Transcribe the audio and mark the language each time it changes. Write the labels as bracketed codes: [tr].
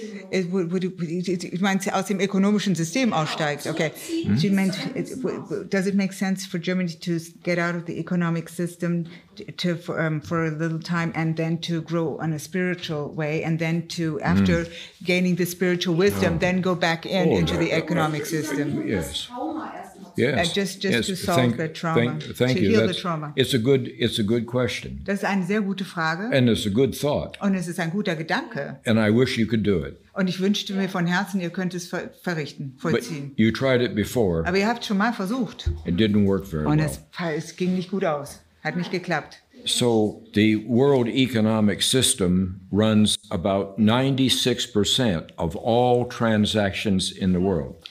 [de] Ich meine, aus dem ökonomischen System aussteigt. [en] Okay. She meant, does it make sense for Germany to get out of the economic system for a little time and then to grow on a spiritual way and then to, after gaining the spiritual wisdom, then go back into the economic system? Yes. Yes. Just to solve the trauma. Thank to you. heal the trauma. It's a good question. [de] Das ist eine sehr gute Frage. [en] And it's a good thought. [de] Und es ist ein guter Gedanke. [en] And I wish you could do it. [de] Und ich wünschte mir von Herzen, ihr könnt es vollziehen. [en] But you tried it before. [de] Aber ihr habt schon mal versucht. [en] It didn't work very [de] Und [en] well. [de] es ging nicht gut aus. Hat nicht geklappt. [en] So the world economic system runs about 96% of all transactions in the world.